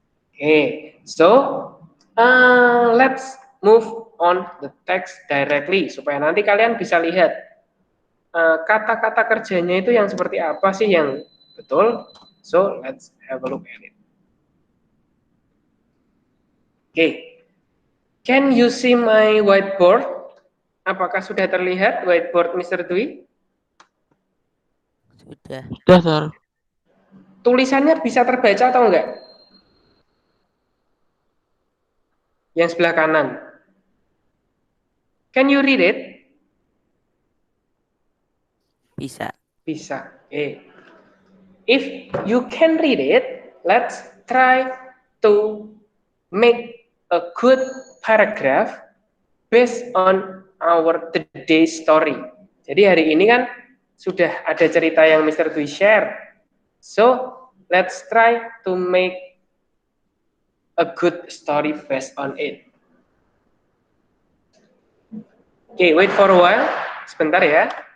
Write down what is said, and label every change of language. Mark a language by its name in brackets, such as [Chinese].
[English] Okay, so let's move on the text directly [Indonesian] supaya nanti kalian bisa lihat kata-kata kerjanya itu yang seperti apa sih yang betul. [English] So let's have a look at it. Okay, can you see my whiteboard? [Indonesian] Apakah sudah terlihat whiteboard Mr. Dwi? Sudah. Sudah, Sir. Tulisannya bisa terbaca atau enggak? Yang sebelah kanan. [English] Can you read it? [Indonesian] Bisa. Bisa. Okay. [English] If you can read it, let's try to make a good paragraph based on our today's story. [Indonesian] Jadi hari ini kan sudah ada cerita yang Mr. Dwi share. [English] So, let's try to make a good story based on it. Okay, wait for a while. [Indonesian] Sebentar ya.